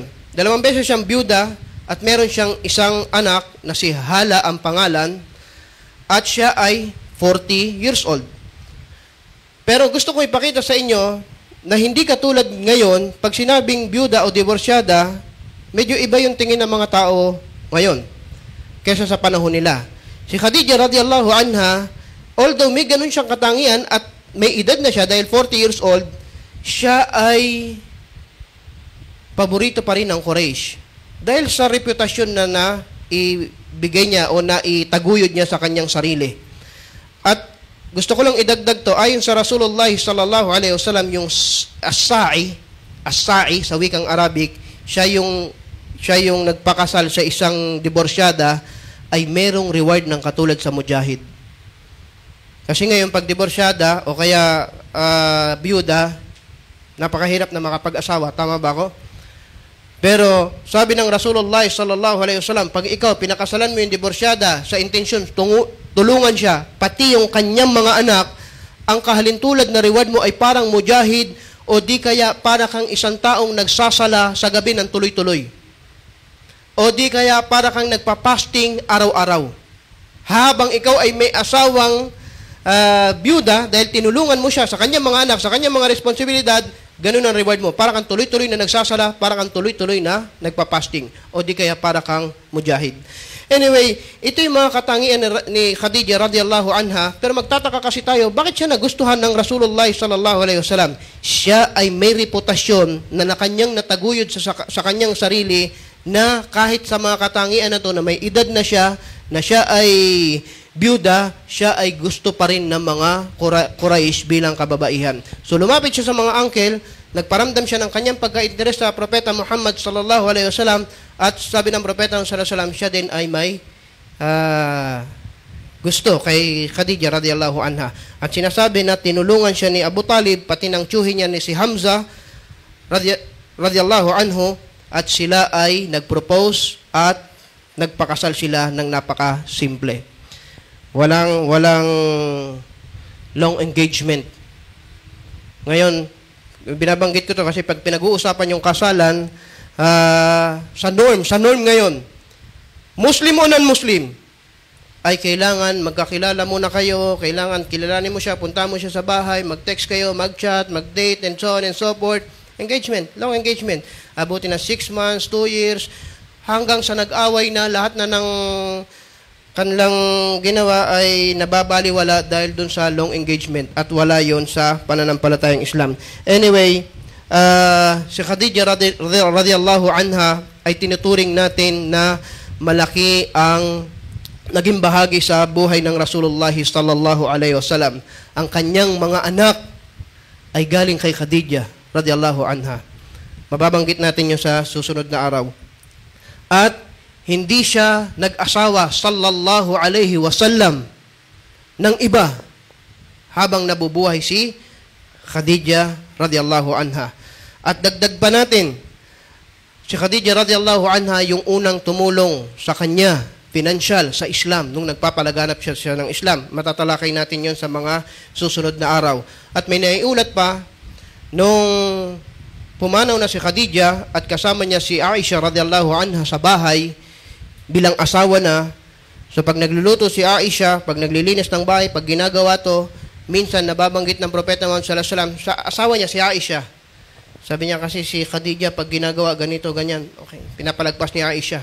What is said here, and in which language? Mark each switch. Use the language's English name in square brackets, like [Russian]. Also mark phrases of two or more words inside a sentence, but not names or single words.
[Filipino] Dalawang beses siyang byuda at meron siyang isang anak na si Hala ang pangalan at siya ay [English] 40 years old. [Filipino] Pero gusto ko ipakita sa inyo na hindi katulad ngayon, pag sinabing byuda o divorsyada, medyo iba yung tingin ng mga tao ngayon kaysa sa panahon nila. Si Khadija [Arabic] radiyallahu anha, [Filipino] although may ganun siyang katangian at may edad na siya dahil [English] 40 years old, [Filipino] siya ay paborito pa rin ng Quraysh. Dahil sa reputasyon na ibigay niya o na itaguyod niya sa kanyang sarili. At gusto ko lang idagdag to, ayon sa Rasulullah [Arabic] sallallahu alaihi wasallam, [Filipino] yung as-sa'i sa wikang Arabic, siya yung nagpakasal sa isang diborsyada, ay merong reward ng katulad sa mujahid. Kasi ngayon pag diborsyada o kaya byuda, napakahirap na makapag-asawa, tama ba ako? Pero sabi ng Rasulullah [Arabic] sallallahu alaihi wasallam, [Filipino] pag ikaw pinakasalan mo yung diborsyada sa intensyon tulungan siya, pati yung kanyang mga anak, ang kahalintulad na reward mo ay parang mujahid o di kaya para kang isang taong nagsasala sa gabi ng tuloy-tuloy. O di kaya para kang nagpa-fasting araw-araw. Habang ikaw ay may asawang byuda, dahil tinulungan mo siya sa kanyang mga anak, sa kanyang mga responsibilidad, ganun ang reward mo. Para kang tuloy-tuloy na nagsasala, para kang tuloy-tuloy na nagpa-fasting. O di kaya para kang mujahid. Anyway, ito yung mga katangian ni Khadija [Arabic] radiyallahu anha. [Filipino] Pero magtataka kasi tayo, bakit siya nagustuhan ng Rasulullah [Arabic] sallallahu alaihi wasallam? [Filipino] Siya ay may reputasyon na kanyang nataguyod sa kanyang sarili na kahit sa mga katangian na to na may edad na siya ay byuda, siya ay gusto pa rin ng mga Quraysh bilang kababaihan. So lumapit siya sa mga uncle, nagparamdam siya ng kanyang pagka-interes sa Propeta Muhammad [Arabic] sallallahu alaihi wasallam [Filipino] at sabi ng Propeta [Arabic] sallallahu alaihi wasallam, [Filipino] siya din ay may gusto kay Khadija [Arabic] radiyallahu anha. [Filipino] At sinasabi na tinulungan siya ni Abu Talib, pati ng tiyuhin niya ni si Hamza [Arabic] radiyallahu anhu, [Filipino] at sila ay nagpropose at nagpakasal sila ng napaka-simple. Walang [English] long engagement. [Filipino] Ngayon, binabanggit ko to kasi pag pinag-uusapan yung kasalan, sa norm ngayon, Muslim o non-Muslim, ay kailangan magkakilala muna kayo, kailangan kilalanin mo siya, punta mo siya sa bahay, mag-text kayo, mag-chat, [English] mag-date, and so on and so forth. Engagement, long engagement. [Filipino] Abutin na 6 months, 2 years, hanggang sa nag-away na, lahat na ng kanilang ginawa ay nababaliwala dahil dun sa [English] long engagement [Filipino] at wala yon sa pananampalatayang Islam. Anyway, si Khadija [Arabic] radiyallahu anha [Filipino] ay tinuturing natin na malaki ang naging bahagi sa buhay ng Rasulullah [Arabic] sallallahu alaihi wasallam. [Filipino] Ang kanyang mga anak ay galing kay Khadija [Arabic] radiyallahu anha. [Filipino] Mababanggit natin yun sa susunod na araw. At hindi siya nag-asawa [Arabic] sallallahu alaihi wasallam [Filipino] ng iba habang nabubuhay si Khadija [Arabic] radiyallahu anha. [Filipino] At dagdag pa natin, si Khadija [Arabic] radiyallahu anha [Filipino] yung unang tumulong sa kanya, financial, sa Islam, nung nagpapalaganap siya ng Islam. Matatalakay natin yon sa mga susunod na araw. At may naiulat pa, nung pumanaw na si Khadija at kasama niya si Aisha [Arabic] radiyallahu anha [Filipino] sa bahay, bilang asawa na, so pag nagluluto si Aisha, pag naglilinis ng bahay, pag ginagawa to, minsan nababanggit ng Propeta Muhammad [Arabic] sallallahu alaihi wasallam [Filipino] sa asawa niya si Aisha. Sabi niya kasi si Khadija pag ginagawa ganito, ganyan, okay, pinapalagpas ni Aisha.